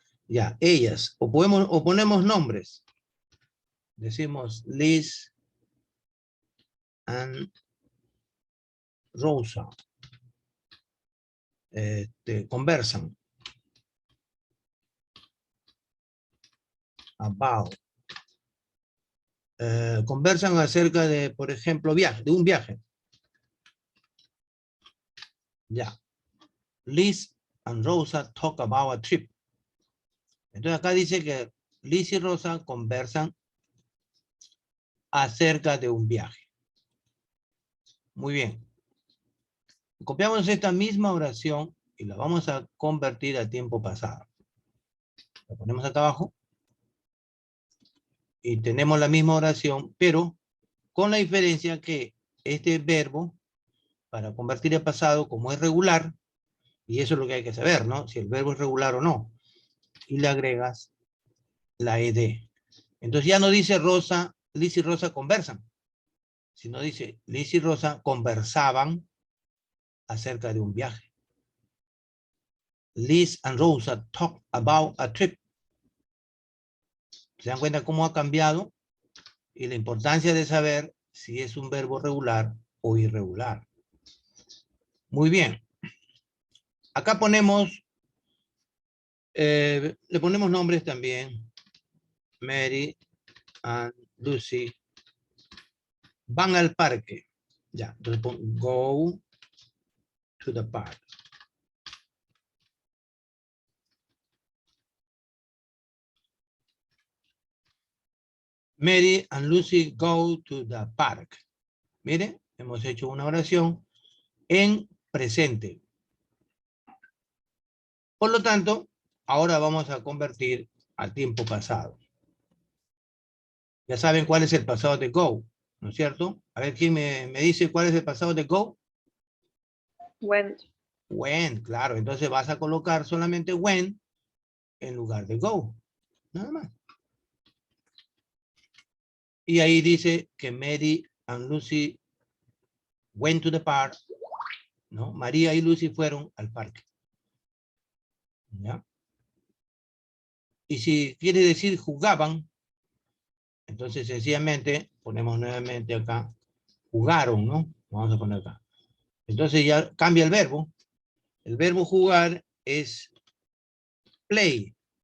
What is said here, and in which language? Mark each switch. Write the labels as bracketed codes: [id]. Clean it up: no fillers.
[es] Ya, ellas, o ponemos nombres. Decimos Liz and Rosa. Conversan. [en] About. [es] Conversan acerca de, por ejemplo, de un viaje. Ya. [en] Liz and Rosa talk about a trip. [es] Entonces acá dice que Liz y Rosa conversan acerca de un viaje. Muy bien. Copiamos esta misma oración y la vamos a convertir a tiempo pasado. La ponemos acá abajo. Y tenemos la misma oración, pero con la diferencia que este verbo, para convertir el pasado, como es regular, y eso es lo que hay que saber, ¿no? Si el verbo es regular o no. Y le agregas la ed. Entonces ya no dice Rosa, Liz y Rosa conversan, sino dice Liz y Rosa conversaban acerca de un viaje. [en] Liz and Rosa talk about a trip. [es] ¿Se dan cuenta cómo ha cambiado? Y la importancia de saber si es un verbo regular o irregular. Muy bien. Acá ponemos, le ponemos nombres también. Mary and Lucy van al parque. Ya, entonces pongo [en] go to the park. Mary and Lucy go to the park. [es] Miren, hemos hecho una oración en presente. Por lo tanto, ahora vamos a convertir a tiempo pasado. Ya saben cuál es el pasado de go, ¿no es cierto? A ver, ¿quién me dice cuál es el pasado de go? [en] Went. [es] When, claro. Entonces vas a colocar solamente when en lugar de go. Nada más. Y ahí dice que [en] Mary and Lucy went to the park. [es] ¿No? María y Lucy fueron al parque. ¿Ya? Y si quiere decir jugaban, entonces sencillamente ponemos nuevamente acá, jugaron, ¿no? Vamos a poner acá. Entonces ya cambia el verbo. El verbo jugar es play.